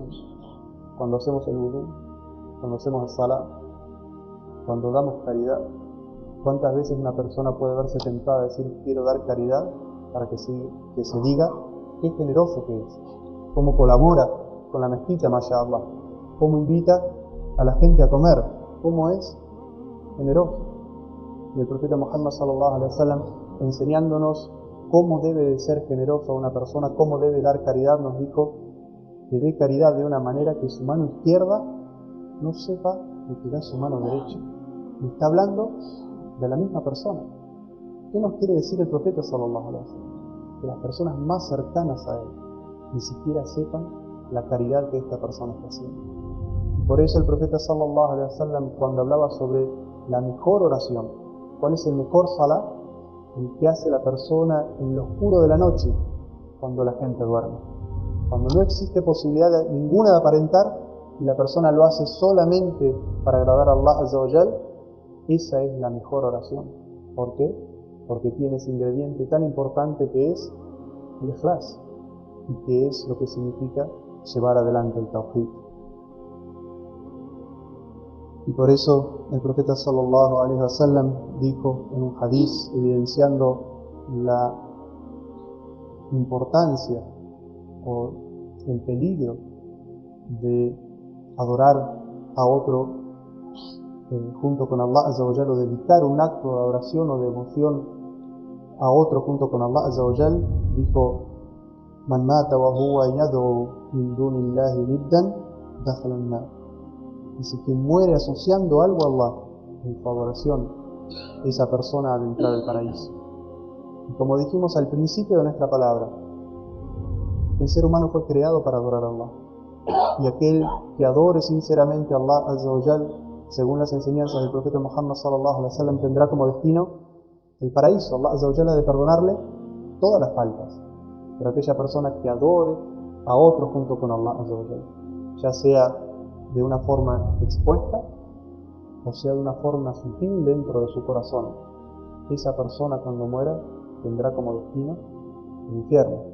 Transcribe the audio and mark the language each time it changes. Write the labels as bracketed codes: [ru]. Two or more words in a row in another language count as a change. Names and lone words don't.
[es] Cuando hacemos el wudú, cuando hacemos el salat, cuando damos caridad, ¿cuántas veces una persona puede verse tentada a decir quiero dar caridad para que se diga qué generoso que es, cómo colabora con la mezquita, mashallah, cómo invita a la gente a comer, cómo es generoso? Y el profeta Muhammad [ar] صلى الله عليه وسلم, [es] enseñándonos cómo debe de ser generoso a una persona, cómo debe dar caridad, nos dijo que dé caridad de una manera que su mano izquierda no sepa lo que da su mano derecha. Y está hablando de la misma persona. ¿Qué nos quiere decir el profeta [ar] صلى الله عليه وسلم? [es] Que las personas más cercanas a él ni siquiera sepan la caridad que esta persona está haciendo. Y por eso el profeta [ar] صلى الله عليه وسلم, [es] cuando hablaba sobre la mejor oración, ¿cuál es el mejor salat? El que hace la persona en lo oscuro de la noche, cuando la gente duerme. Cuando no existe posibilidad ninguna de aparentar y la persona lo hace solamente para agradar a [ar] الله عز وجل, [es] esa es la mejor oración. ¿Por qué? Porque tiene ese ingrediente tan importante que es el ikhlas, y que es lo que significa llevar adelante el tawhid. Y por eso el profeta [ar] صلى الله عليه وسلم [es] dijo en un hadith, evidenciando la importancia o el peligro de adorar a otro junto con [ar] الله عز وجل, [es] o dedicar un acto de adoración o de devoción a otro junto con [ar] الله عز وجل, [es] dijo: [ar] من مات وهو يدعو من دون الله ندا دخل النار. [es] Dice, quien muere asociando algo a Allah en su adoración, esa persona ha de entrar al paraíso. Y como dijimos al principio de nuestra palabra, el ser humano fue creado para adorar a Allah. Y aquel que adore sinceramente a [ar] الله عز وجل, [es] según las enseñanzas del profeta Muhammad [ar] صلى الله عليه وسلم, [es] tendrá como destino el paraíso. [ar] الله عز وجل [es] ha de perdonarle todas las faltas. Pero aquella persona que adore a otro junto con [ar] الله عز وجل, [es] ya sea de una forma expuesta o sea de una forma sutil dentro de su corazón, esa persona cuando muera tendrá como destino el infierno.